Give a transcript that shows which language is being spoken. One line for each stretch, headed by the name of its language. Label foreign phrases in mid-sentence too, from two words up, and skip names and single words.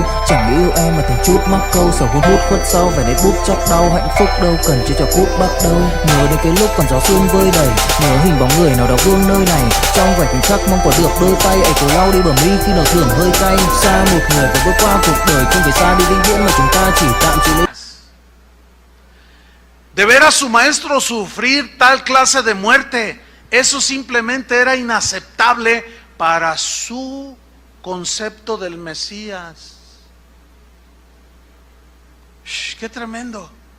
Vietnamese: Chẳng nghĩ yêu em mà thành chút mắc câu, sầu hun hút khuất sau vẻ nét bút chắc đau. Hạnh phúc đâu cần chỉ cho cút bắt đầu. Nhớ đến cái lúc còn gió sương vơi đầy, nhớ hình bóng người nào đó vương nơi này. Trong vài khoảnh khắc mong có được đôi tay ấy cố lau đi bờ mi khi nào thường hơi cay. Xa một người và bước qua cuộc đời, không phải xa đi vĩnh viễn mà chúng ta chỉ tạm chịu lấy.
Spanish: De ver a su maestro sufrir tal clase de muerte, eso simplemente era inaceptable para su concepto del Mesías. ¡Qué tremendo!